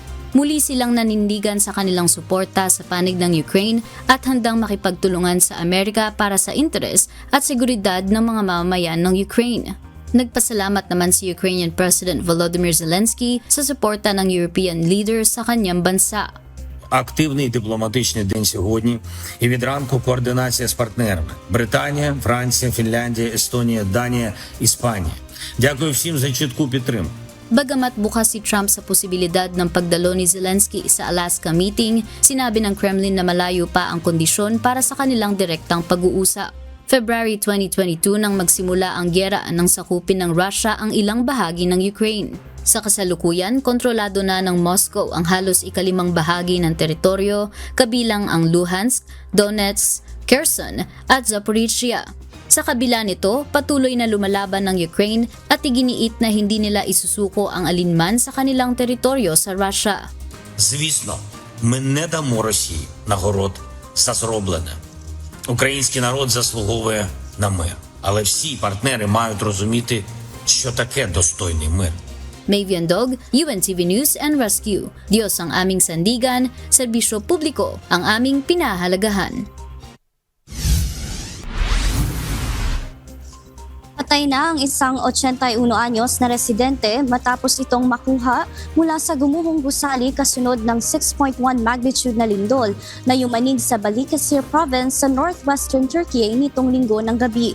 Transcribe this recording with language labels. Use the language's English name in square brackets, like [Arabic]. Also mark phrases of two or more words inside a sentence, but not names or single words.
[Filipino] Muli silang nanindigan sa kanilang suporta sa panig ng Ukraine at handang makipagtulungan sa Amerika para sa interes at seguridad ng mga mamamayan ng Ukraine. Nagpasalamat naman si [English] Ukrainian President [Filipino] Volodymyr Zelensky sa suporta ng European leaders sa kanyang bansa. [Ukrainian] Активний дипломатичний день сьогодні і від ранку координація з партнерами – Британія, Франція, Фінляндія, Естонія, Данія, Іспанія. Дякую всім за чітку підтримку. [Filipino] Bagamat bukas si Trump sa posibilidad ng pagdalo ni Zelensky sa Alaska meeting, sinabi ng Kremlin na malayo pa ang kondisyon para sa kanilang direktang pag-uusap. February 2022 nang magsimula ang gyera nang sakupin ng Russia ang ilang bahagi ng Ukraine. Sa kasalukuyan, kontrolado na ng Moscow ang halos ikalimang bahagi ng teritoryo, kabilang ang Luhansk, Donetsk, Kherson at Zaporizhia. Sa kabila nito, patuloy na lumalaban ng Ukraine at iginiit na hindi nila isusuko ang alinman sa kanilang teritoryo sa Russia. [Ukrainian] Звісно, ми не дамо Росії нагород за зроблене. Український народ заслуговує на мир. Але всі партнери мають розуміти, що таке достойний мир. [Filipino] May Viandog, UNTV News and Rescue. Diyos ang aming sandigan, serbisyo publiko ang aming pinahalagahan. Patay na ang isang 81 anyos na residente matapos itong makuha mula sa gumuhong gusali kasunod ng 6.1 magnitude na lindol na yumanig sa Balıkesir Province sa northwestern Turkey nitong linggo ng gabi.